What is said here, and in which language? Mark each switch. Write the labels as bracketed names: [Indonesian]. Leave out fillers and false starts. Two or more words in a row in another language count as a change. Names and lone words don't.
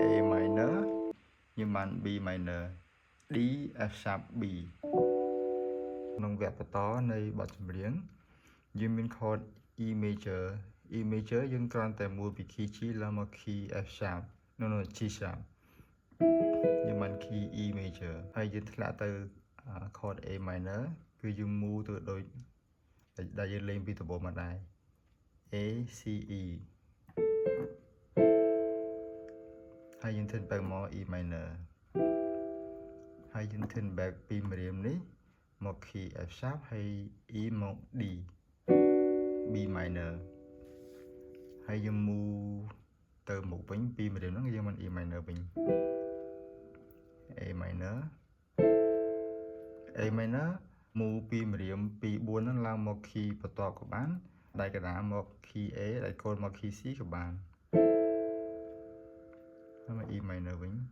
[Khmer] minor យើងបាន [English] B minor D F sharp B [Khmer] ក្នុងវគ្គបន្តនៃបទចម្រៀងយើងមាន [English] chord E major E major [Khmer] យើងគ្រាន់តែមួលពី [English] key G [Khmer] ឡើងមក [English] key F sharp no G sharp [Khmer] យើងបាន [English] key E major [Khmer] ហើយយើងធ្លាក់ទៅ [English] chord A minor [Khmer] គឺយើងមូលទៅដូចដែលយើងលេងពីដំបូងមកដែរ [English] A C E [Khmer] ហើយយើង [English] turn back [Khmer] មក [English] E minor [Khmer] ហើយយើង [English] turn back [Khmer] ពីម្រាមនេះមក [English] key F sharp [Khmer] ហើយ E មក [English] D B minor [Khmer] ហើយយើងមូលទៅមុខវិញពីម្រាមហ្នឹងយើងបាន [English] E minor [Khmer] វិញ [English] A minor A minor [Khmer] មូលពីម្រាមពី4ហ្នឹងឡើងមក key បន្ទាប់ក៏បានដៃកណ្ដាលមក [English] key A [Khmer] ដៃកូនមក [English] key C [Khmer] ក៏បានហើយមក [English] E minor [Khmer] វិញ